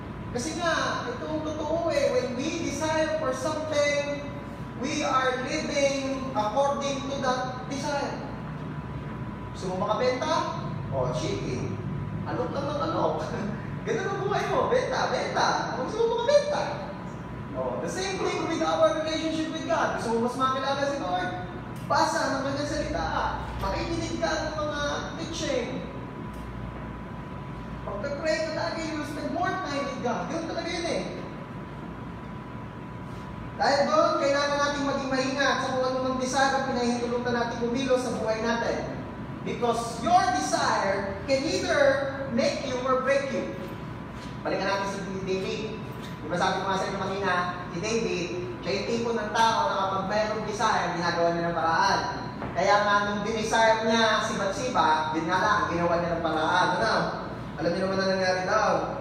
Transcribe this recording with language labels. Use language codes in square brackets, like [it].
[tl] Kasi nga, itong totoo [en] when we desire for something, we are living according to that desire. [tl] Gusto mo makabenta? O, chicken. Alok lang ng alok. Ganun ang buhay mo. Benta. Gusto mo makabenta? [en] O, the same thing with our relationship with God. [tl] Gusto mo mas makilala si Lord? Basa ng kanyang salita. Makikinig ka ng mga teaching. Pag-pray ka lagi, [en] you will spend more time with God. [tl] Yun talaga yun eh. Dahil doon, kailangan natin maging maingat sa kung anong desire ang pinahihintulutan natin kumilos sa buhay natin. [en] Because your desire can either make you or break you. [tl] Balikan natin si David. Diba sabi ko nga sa inyo kanina, si David, siya yung tipo ng tao na kapag mayroong desire, ginagawa niya ng paraan. Kaya nga nung dinesire niya si Bathsheba, din nga lang, ginawa niya ng paraan. Ano? Alam niyo naman na nangyari daw.